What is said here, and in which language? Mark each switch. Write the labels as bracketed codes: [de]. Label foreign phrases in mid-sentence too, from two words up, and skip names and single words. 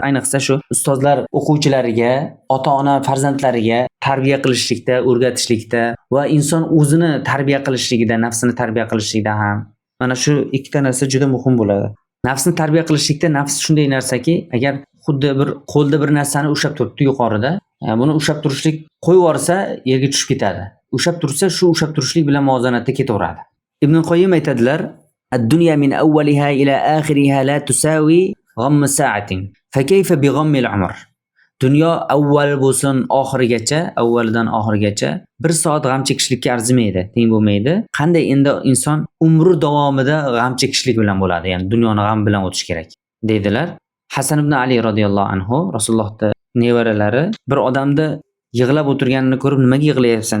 [uz] Ayniqsa shu ustozlar o'quvchilariga, ota-ona farzandlariga tarbiya qilishlikda, o'rgatishlikda va inson o'zini tarbiya qilishligida, nafsini tarbiya qilishlikda ham mana shu ikkita narsa juda muhim bo'ladi. Nafsni tarbiya qilishlikda nafs shunday narsaki, agar xuddi bir qo'lda bir narsani ushlab turibdi yuqorida, buni ushlab turishlik qo'yib yuborsa, yerga tushib ketadi. Ushlab tursa, shu ushlab turishlik bilan muvozanatda ketaveradi. Ibn Qoyyim aytadilar: [ar] "الدنيا من أولها إلى آخرها لا تساوي غم ساعة. فكيف بغم العمر?" [uz] Dunyo avval bo'lsin oxirigacha, avvalidan oxirigacha 1 soat g'am chekishlikka arzimaydi, teng bo'lmaydi. Qanday endi inson umri davomida g'am chekishlik bilan bo'ladi, ya'ni dunyoni g'am bilan o'tish kerak, deydilar. Hasan ibn Ali [ar] رضي الله عنه, [uz] Rasulullohning nevaralari bir odamni yig'lab o'tirganini ko'rib, "Nimaga yig'layapsan?"